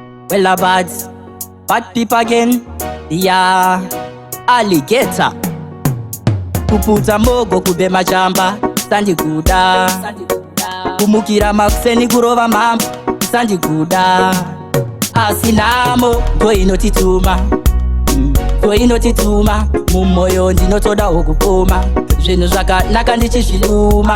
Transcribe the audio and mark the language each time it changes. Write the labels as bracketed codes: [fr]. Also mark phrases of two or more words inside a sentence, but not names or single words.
[en] Well, a bad, bad people again. Yeah, alligator. [sn] Kuputsa mogo, kubema chamba, sandikuda. Kumukira makuseni, kurova mambo, sandikuda. Asi nhamo, ndo inotituma. Mm, ndo inotituma. Mumoyo ndinotodawo kupoma. Zvinhu zvakanaka ndichizviduma.